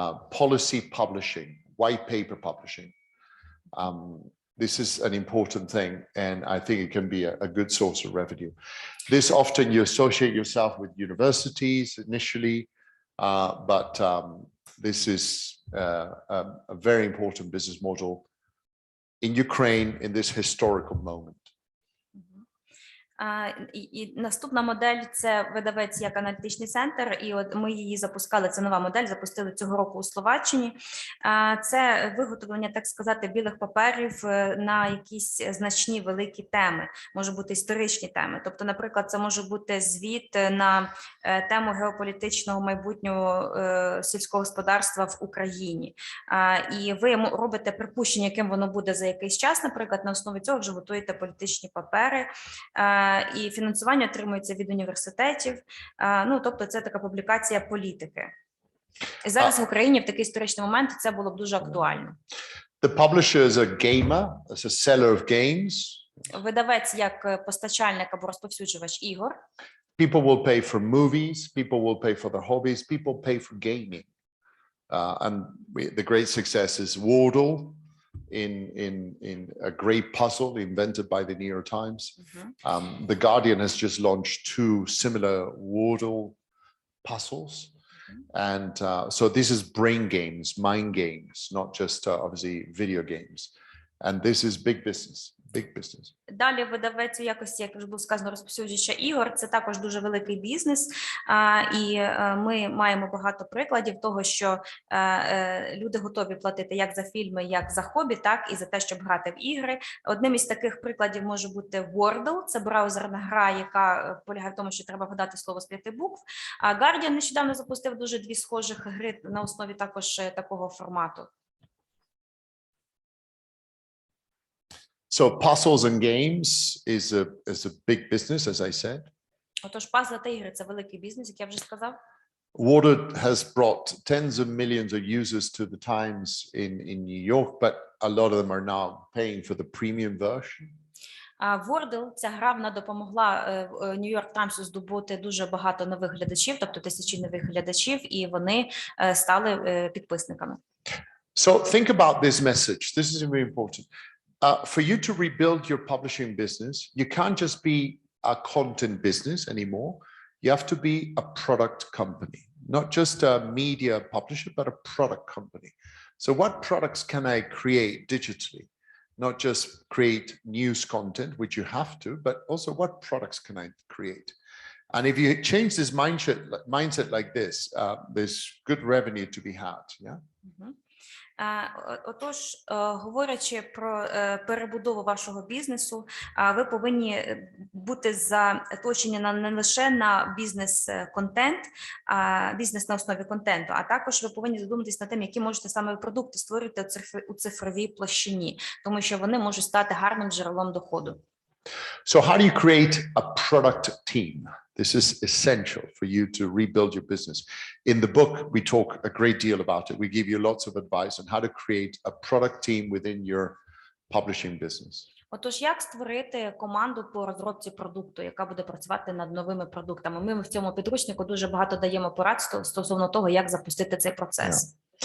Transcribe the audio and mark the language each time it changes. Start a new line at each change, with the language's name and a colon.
English: Policy publishing, white paper publishing. This is an important thing, and I think it can be a good source of revenue. This often you associate yourself with universities initially, but this is a very important business model in Ukraine in this historical moment.
Ukrainian: І наступна модель – це видавець як аналітичний центр, і от ми її запускали, це нова модель, запустили цього року у Словаччині. Це виготовлення, так сказати, білих паперів на якісь значні великі теми, може бути історичні теми. Тобто, наприклад, це може бути звіт на тему геополітичного майбутнього сільського господарства в Україні. І ви робите припущення, яким воно буде за якийсь час, наприклад, на основі цього вже готуєте політичні папери, і фінансування отримується від університетів. Ну, тобто це така публікація політики. І зараз в Україні в такий історичний момент це було б дуже актуально.
English: The publisher is a gamer, as a seller of games.
Ukrainian: Видавець як постачальник або розповсюджувач ігор.
English: People will pay for movies, people will pay for their hobbies, people pay for gaming. And the great success is Wordle, in a great puzzle invented by the New York Times. The Guardian has just launched 2 similar Wordle puzzles. And so this is brain games, mind games, not just obviously video games. And this is big business. Big business.
Ukrainian: Далі видавець у якості, як вже було сказано, розповсюджувача ігор, це також дуже великий бізнес, і ми маємо багато прикладів того, що люди готові платити як за фільми, як за хобі, так і за те, щоб грати в ігри. Одним із таких прикладів може бути Wordle, це браузерна гра, яка полягає в тому, що треба вгадати слово з 5 букв. А Guardian нещодавно запустив дуже 2 схожих гри на основі також такого формату.
English: So puzzles and games is a big business, as I said.
Ukrainian: Отож, пазли та ігри – це великий бізнес, як я вже сказав.
English: Wordle has brought tens of millions of users to the Times in New York, but a lot of them are now paying for the premium version.
Ukrainian: Wordle, ця гра, вона допомогла New York Times здобути дуже багато нових глядачів, тобто тисячі нових глядачів, і вони стали підписниками.
English: So think about this message. This is very important. For you to rebuild your publishing business, you can't just be a content business anymore. You have to be a product company, not just a media publisher, but a product company. So what products can I create digitally? Not just create news content, which you have to, but also what products can I create? And if you change this mindset like this, there's good revenue to be had. Yeah.
Ukrainian: Отож, говорячи про перебудову вашого бізнесу, ви повинні бути заточені не лише на бізнес-контент, бізнес на основі контенту, а також ви повинні задуматись над тим, які можете саме продукти створити у цифровій площині, тому що вони можуть стати гарним джерелом доходу.
English: So how do you create a product team? This is essential for you to rebuild your business. In the book, we talk a great deal about it. We give you lots of advice on how to create a product team within your publishing business.
Ukrainian: Отож, як створити команду по розробці продукту, яка буде працювати над новими продуктами? Ми в цьому підручнику дуже багато даємо порад стосовно того, як запустити цей процес.